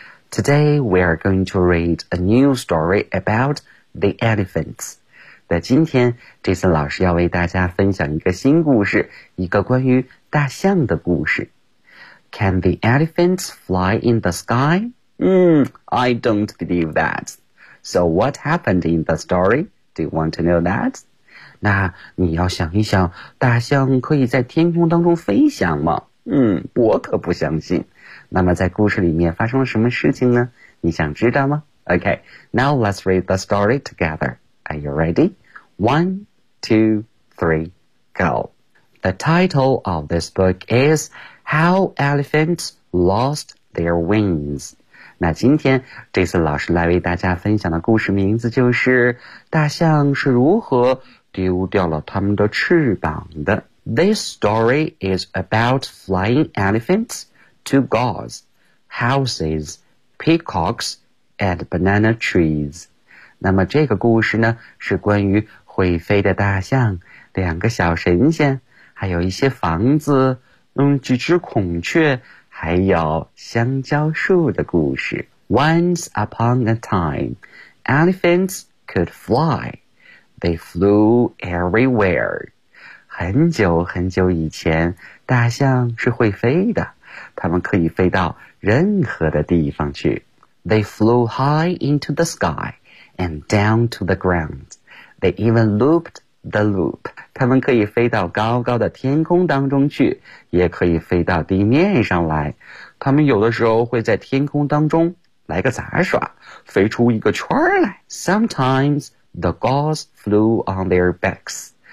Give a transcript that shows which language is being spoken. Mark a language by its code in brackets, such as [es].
[en] Today we are going to read a new story about the elephants. [zh] 在今天 Jason 老师要为大家分享一个新故事，一个关于大象的故事。 [en] Can the elephants fly in the sky? I don't believe that. So what happened in the story? Do you want to know that? [zh] 那你要想一想，大象可以在天空当中飞翔吗？我可不相信。那么在故事里面发生了什么事情呢？你想知道吗？ [en] Okay, now let's read the story together. Are you ready? One, two, three, go. The title of this book is How Elephants Lost Their Wings。 [zh] 那今天这次老师来为大家分享的故事名字就是大象是如何丢掉了他们的翅膀的。 [en] This story is about flying elephants, two gauze, houses, peacocks, and banana trees. [zh] 那么这个故事呢是关于会飞的大象、两个小神仙、还有一些房子、几只孔雀、还有香蕉树的故事。 [en] Once upon a time, elephants could fly. They flew everywhere. [zh] 很久很久以前，大象是会飞的，它们可以飞到任何的地方去。 [en] They flew high into the sky and down to the ground. They even looped the loop. [zh] 它们可以飞到高高的天空当中去，也可以飞到地面上来。它们有的时候会在天空当中来个杂耍，飞出一个圈来。 [en] Sometimes the gauze flew on their backs.